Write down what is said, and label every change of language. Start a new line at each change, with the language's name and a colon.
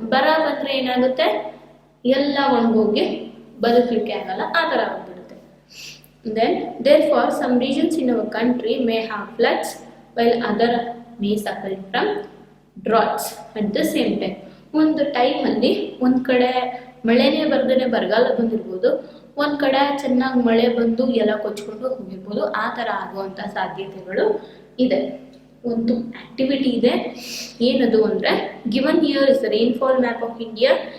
Kannada: ಬರ ಬಂದರೆ ಏನಾಗುತ್ತೆ, ಎಲ್ಲ ಒಣಗೋಗಿ ಬದುಕಲಿಕ್ಕೆ ಆಗಲ್ಲ, ಆ ಥರ ಆಗ್ಬಿಡುತ್ತೆ.
English: Then therefore some regions in our country may have floods while other may suffer from droughts at the same time.
Kannada: ಒಂದು ಟೈಮಲ್ಲಿ ಒಂದು ಕಡೆ ಮಳೆನೇ ಬರ್ದೇ ಬರಗಾಲ ಬಂದಿರ್ಬೋದು, ಒಂದು ಕಡೆ ಚೆನ್ನಾಗಿ ಮಳೆ ಬಂದು ಎಲ್ಲ ಕೊಚ್ಕೊಂಡು ಹೋಗಿರ್ಬೋದು. ಆ ಥರ ಆಗುವಂಥ ಸಾಧ್ಯತೆಗಳು ಇದೆ. ಒಂದು ಆಕ್ಟಿವಿಟಿ ಇದೆ, ಏನದು ಅಂದರೆ
English: Given here is the rainfall map of India.